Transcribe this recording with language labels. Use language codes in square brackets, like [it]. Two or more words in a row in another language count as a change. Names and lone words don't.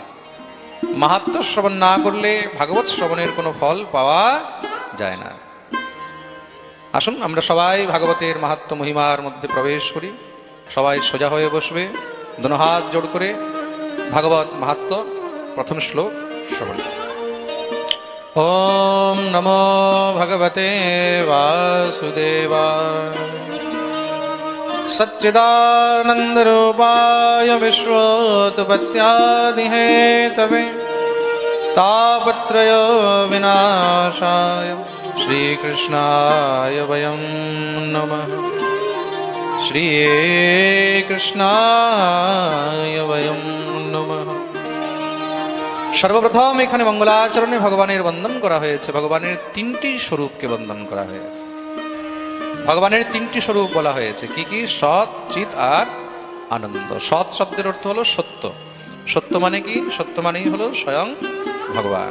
[bn] মাহাত্ম্য শ্রবণ না করলে ভাগবত শ্রবণের কোনো ফল পাওয়া যায় না। আসুন আমরা সবাই ভাগবতের মাহাত্ম্য মহিমার মধ্যে প্রবেশ করি। সবাই সোজা হয়ে বসবে, দুনো হাত জোড় করে ভাগবত মাহাত্ম্য প্রথম শ্লোক শ্রবণ। [sa] ওম নমো ভগবতে বাসুদেবায় सच्चिदानंदरूपाय विश्वोत्पत्त्यादिहेतवे तापत्रय विनाशाय श्रीकृष्णाय वयं नमः। श्रीकृष्णाय वयं नमः। [bn] সর্বপ্রথম এখানে মঙ্গলাচরণে ভগবানের বন্দন করা হয়েছে। ভগবানের 3টি স্বরূপকে বন্দন করা হয়েছে। ভগবানের 3টি স্বরূপ বলা হয়েছে। কি কি? সৎ, চিৎ আর আনন্দ। সৎ শব্দের অর্থ হলো সত্য। সত্য মানে কি? সত্য মানেই হলো স্বয়ং ভগবান।